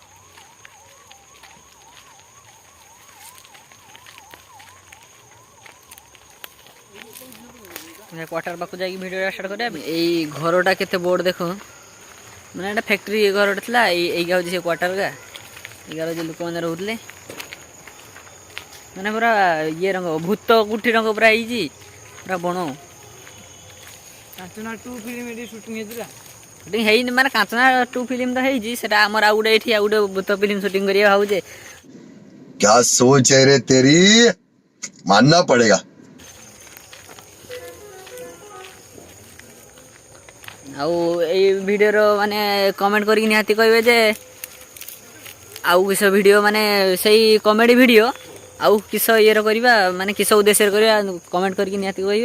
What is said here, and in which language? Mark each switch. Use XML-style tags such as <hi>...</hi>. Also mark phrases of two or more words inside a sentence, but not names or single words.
<or>କ୍ୱାର୍ଟର ପାଖକୁ ଯାଇକି ଭିଡ଼ିଓଟା ଷ୍ଟାର୍ଟ କରିବା ଏଇ ଘରଟା କେତେ ବଡ଼ ଦେଖ ମାନେ ଏଇଟା ଫ୍ୟାକ୍ଟ୍ରି ଘରଟା ଥିଲା ଏଇଗା ହେଉଛି ସେ କ୍ୱାର୍ଟର ଗା ଏଇଗା ହେଉଛି ଲୋକମାନେ ରହୁଥିଲେ ମାନେ ପୁରା ଇଏ ରଙ୍ଗ ଭୂତ କୁଠି ରଙ୍ଗ ପୁରା ହେଇଛି ପୁରା ବଣ କାଞ୍ଚନା 2 ଫିଲ୍ମ ଏଠି ସୁଟିଂ ହେଇଥିଲା। ସୁଟିଂ ହେଇନି ମାନେ କାଞ୍ଚନା 2 ଫିଲ୍ମ ତ ହେଇଛି, ସେଟା ଆମର ଆଉ ଗୋଟେ ଏଠି ଆଉ ଗୋଟେ ଭୂତ ଫିଲ୍ମ ସୁଟିଂ କରିବା ଭାବୁଛେ।</or> <hi>क्या सोच है रे तेरी, मानना पड़ेगा।</hi> <or>ଆଉ ଏଇ ଭିଡ଼ିଓର ମାନେ କମେଣ୍ଟ କରିକି ନିହାତି କହିବେ ଯେ ଆଉ କିସ ଭିଡ଼ିଓ ମାନେ ସେଇ କମେଡ଼ି ଭିଡ଼ିଓ ଆଉ କିସ ଇଏର କରିବା, ମାନେ କିସ ଉଦ୍ଦେଶ୍ୟରେ କରିବା, କମେଣ୍ଟ କରିକି ନିହାତି କହିବେ।</or>